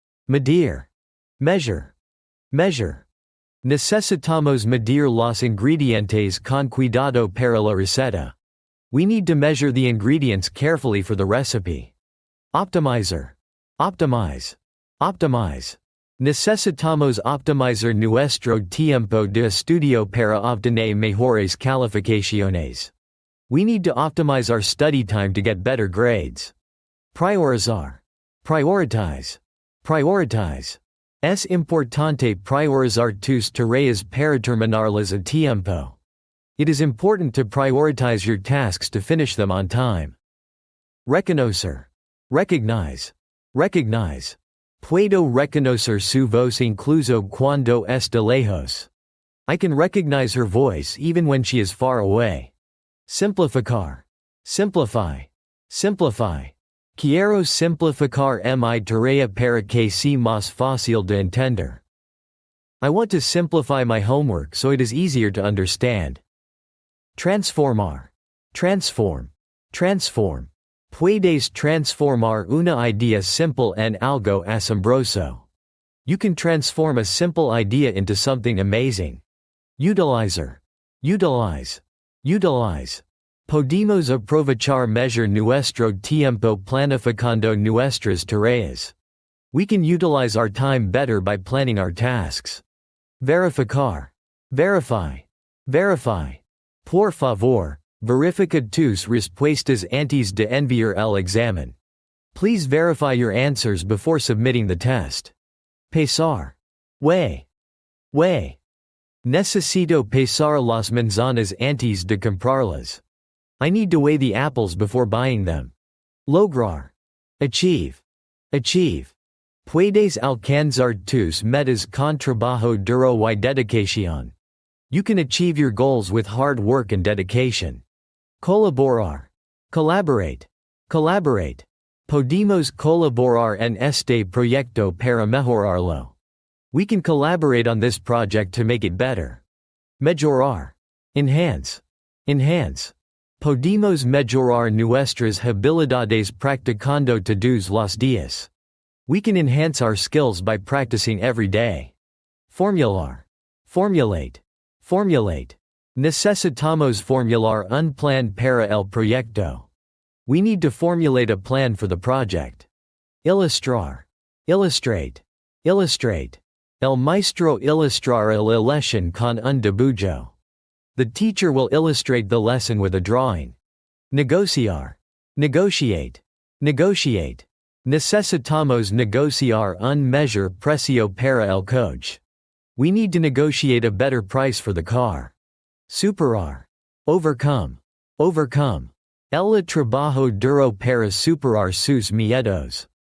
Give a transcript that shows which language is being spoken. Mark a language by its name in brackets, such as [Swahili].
[English] Medir. Measure. Measure. [Spanish] Necesitamos medir los ingredientes con cuidado para la receta. [English] We need to measure the ingredients carefully for the recipe. Optimizer. Optimize. Optimize. [Spanish] Necesitamos optimizar nuestro tiempo de estudio para obtener mejores calificaciones. [English] We need to optimize our study time to get better grades. Priorizar. Prioritize. Prioritize. [Spanish] Es importante priorizar tus tareas para terminarlas a tiempo. [English] It is important to prioritize your tasks to finish them on time. Reconocer. Recognize. Recognize. [Spanish] Puedo reconocer su voz incluso cuando está lejos. [English] I can recognize her voice even when she is far away. Simplificar. Simplify. Simplify. [Spanish] Quiero simplificar mi tarea para que sea más fácil de entender. [English] I want to simplify my homework so it is easier to understand. Transformar. Transform. Transform. [Spanish] Puedes transformar una idea simple en algo asombroso. [English] You can transform a simple idea into something amazing. Utilizer. Utilize. Utilize. [Spanish] Podemos aprovechar mejor nuestro tiempo planificando nuestras tareas. [English] We can utilize our time better by planning our tasks. Verificar. Verify. Verify. [Spanish] Por favor, verifica tus respuestas antes de enviar el examen. [English] Please verify your answers before submitting the test. Pesar. Weigh. Weigh. [Spanish] Necesito pesar las manzanas antes de comprarlas. [English] I need to weigh the apples before buying them. Lograr. Achieve. Achieve. [Spanish] Puedes alcanzar tus metas con trabajo duro y dedicación. [English] You can achieve your goals with hard work and dedication. Colaborar. Collaborate. Collaborate. [Spanish] Podemos colaborar en este proyecto para mejorarlo. [English] We can collaborate on this project to make it better. Mejorar. Enhance. Enhance. [Spanish] Podemos mejorar nuestras habilidades practicando todos los días. [English] We can enhance our skills by practicing every day. Formular. Formulate. Formulate. [Spanish] Necesitamos formular un plan para el proyecto. [English] We need to formulate a plan for the project. Ilustrar. Illustrate. Illustrate. [Spanish] El maestro ilustrará la lección con un dibujo. [English] The teacher will illustrate the lesson with a drawing. Negociar. Negotiate. Negotiate. [Spanish] Necesitamos negociar un mejor precio para el coche. [English] We need to negotiate a better price for the car. Superar. Overcome. Overcome. [Spanish] Ella trabajó duro para superar sus miedos.